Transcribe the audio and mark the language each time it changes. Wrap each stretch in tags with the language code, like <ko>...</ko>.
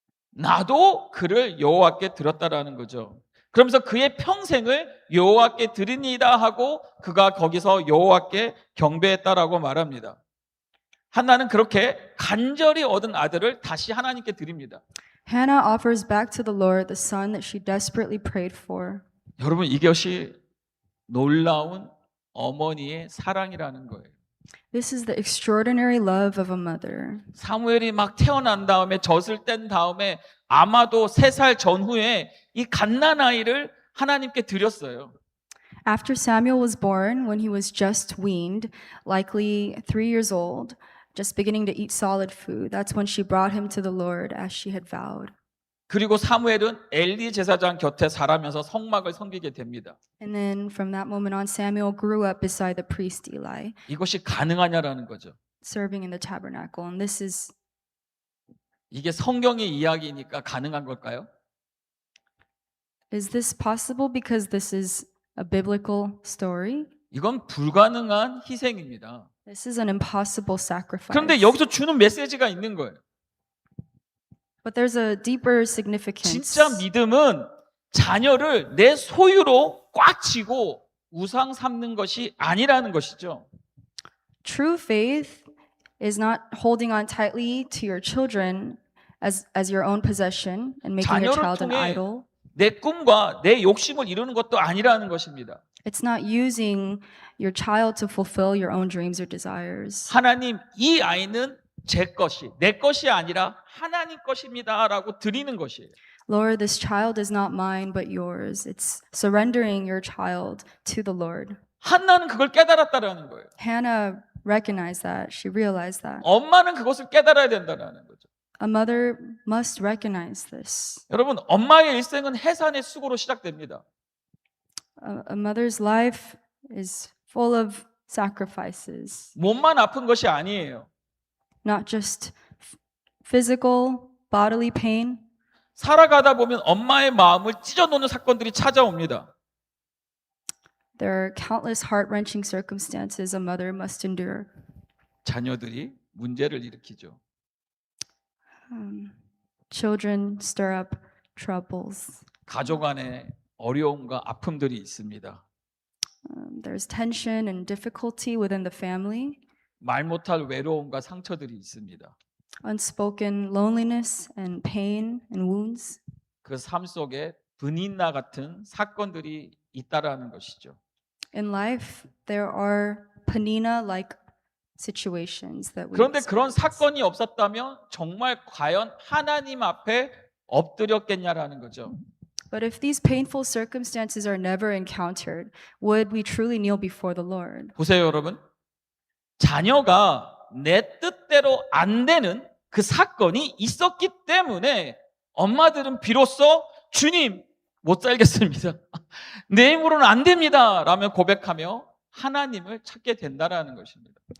<ko>나도 그를 여호와께 드렸다라는 거죠. 그러면서 그의 평생을 여호와께 드리니이다 하고 그가 거기서 여호와께 경배했다라고 말합니다. 한나는 그렇게 간절히 얻은 아들을 다시 하나님께 드립니다.</ko> <en>Hannah offers back to the Lord the son that she desperately prayed for.</en> <ko>여러분, 이것이 놀라운 어머니의 사랑이라는 거예요.</ko> <en>This is the extraordinary love of a mother.</en> <ko>사무엘이 막 태어난 다음에 젖을 뗀 다음에 아마도 3살 전후에 이 갓난아이를 하나님께 드렸어요.</ko> <en>After Samuel was born, when he was just weaned, likely 3 years old, just beginning to eat solid food, that's when she brought him to the Lord as she had vowed.</en> <ko>그리고 사무엘은 엘리 제사장 곁에 자라면서 성막을 섬기게 됩니다.</ko> <en>And then from that moment on, Samuel grew up beside the priest Eli,</en> <ko>이것이 가능하냐라는 거죠.</ko> <en>serving in the tabernacle. And this is,</en> <ko>이게 성경의 이야기니까 가능한 걸까요?</ko> <en>is this possible because this is a biblical story?</en> <ko>이건 불가능한 희생입니다.</ko> <en>This is an impossible sacrifice.</en> <ko>그런데 여기서 주는 메시지가 있는 거예요.</ko> <en>But there's a deeper significance.</en> <ko>진짜 믿음은 자녀를 내 소유로 꽉 쥐고 우상 삼는 것이 아니라는 것이죠.</ko> <en>True faith is not holding on tightly to your children as your own possession and making your</en> <ko>자녀를</ko> <en>child an</en> <ko>통해</ko> <en>idol.</en> <ko>내 꿈과 내 욕심을 이루는 것도 아니라는 것입니다.</ko> <en>It's not using your child to fulfill your own dreams or desires.</en> <ko>하나님, 이 아이는 제 것이, 내 것이 아니라 하나님 것입니다라고 드리는 것이에요.</ko> <en>Lord, this child is not mine but yours. It's surrendering your child to the Lord.</en> <ko>한나는 그걸 깨달았다라는 거예요.</ko> <en>Hannah recognized that. She realized that.</en> <ko>엄마는 그것을 깨달아야 된다는 거죠.</ko> <en>A mother must recognize this.</en> <ko>여러분, 엄마의 일생은 해산의 수고로 시작됩니다.</ko> <en>A mother's life is full of sacrifices,</en> <ko>몸만 아픈 것이 아니에요.</ko> <en>not just physical, bodily pain.</en> <ko>살아가다 보면 엄마의 마음을 찢어놓는 사건들이 찾아옵니다.</ko> <en>There are countless heart-wrenching circumstances a mother must endure.</en> <ko>자녀들이 문제를 일으키죠.</ko> <en>Children stir up troubles.</en> <ko>가족 안에 어려움과 아픔들이 있습니다.</ko> <en>There's tension and difficulty within the family,</en> <ko>말 못할 외로움과 상처들이 있습니다.</ko> <en>unspoken loneliness and pain and wounds.</en> <ko>그 삶 속에 브닌나 같은 사건들이 있다라는 것이죠.</ko> <en>In life, there are Penina-like situations that we</en> <ko>그런데 그런</ko> <en>experience.</en> <ko>사건이 없었다면 정말 과연 하나님 앞에 엎드렸겠냐라는 거죠.</ko> <en>But if these painful circumstances are never encountered, would we truly kneel before the Lord?</en> <ko>보세요, 여러분. 자녀가 내 뜻대로 안 되는 그 사건이 있었기 때문에 엄마들은 비로소 주님 못 살겠습니다. 내 힘으로는 안 됩니다. 라며 고백하며 하나님을 찾게 된다라는 것입니다.</ko>